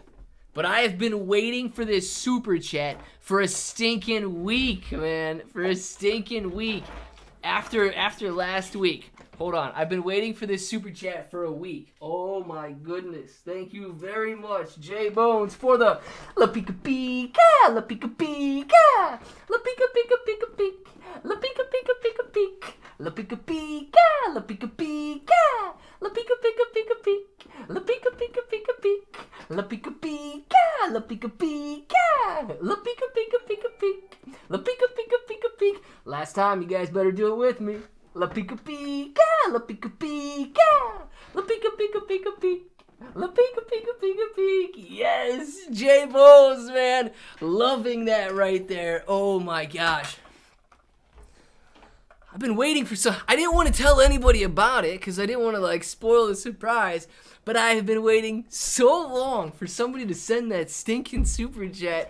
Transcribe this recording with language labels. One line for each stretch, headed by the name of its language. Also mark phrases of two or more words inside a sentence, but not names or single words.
English: But I have been waiting for this super chat for a stinking week, man. For a stinking week. After last week. Hold on. I've been waiting for this super chat for a week. Oh my goodness. Thank you very much, J-Bones, for the La Pica Pica, La Pica Pica, La Pica Pica Pica Pica, La Pica Pica Pica Pica, La Pica Pica, La Pica Pica, La Pica Pica Pica Pica, La Pica Pica Pica Pica, La Pica Pica, La Pica Pica, La Pica Pica Pica Pica, La Pica Pica Pica Pica. Last time, you guys better do it with me. La Pica Pica, La Pica Pica, La Pica Pica Pica Pica, La Pica Pica Pica Pica. Yes, J-Bones, man. Loving that right there. Oh my gosh. I've been waiting for some. I didn't want to tell anybody about it because I didn't want to spoil the surprise. But I have been waiting so long for somebody to send that stinking super chat.